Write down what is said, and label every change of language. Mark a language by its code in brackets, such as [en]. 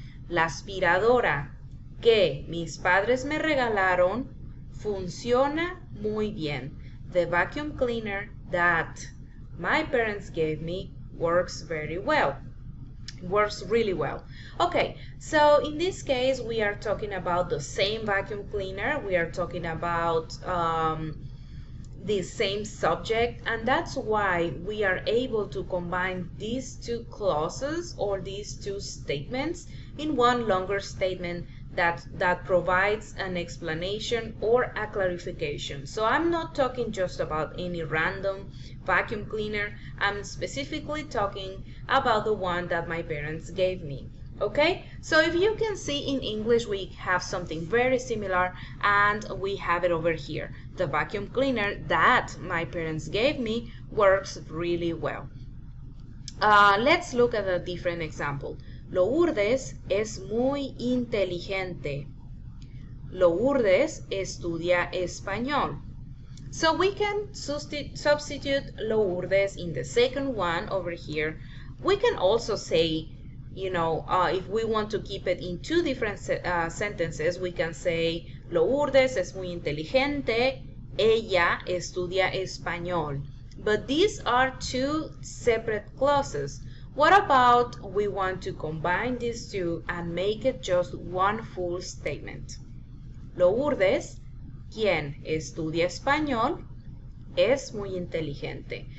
[es] La aspiradora que mis padres me regalaron funciona muy bien. [en] The vacuum cleaner that my parents gave me works very well. Works really well. Okay, so in this case we are talking about the same vacuum cleaner. We are talking about the same subject, and that's why we are able to combine these two clauses or these two statements in one longer statement that provides an explanation or a clarification. So I'm not talking just about any random vacuum cleaner. I'm specifically talking about the one that my parents gave me. Okay, so if you can see in English we have something very similar, and we have it over here. The vacuum cleaner that my parents gave me works really well. Let's look at a different example. [es] Lourdes es muy inteligente. Lourdes estudia español. [en] So we can substitute Lourdes in the second one over here. We can also say, if we want to keep it in two different sentences, we can say [es] Lourdes es muy inteligente, ella estudia español. [en] But these are two separate clauses. What about we want to combine these two and make it just one full statement? [es] Lourdes, quien estudia español, es muy inteligente.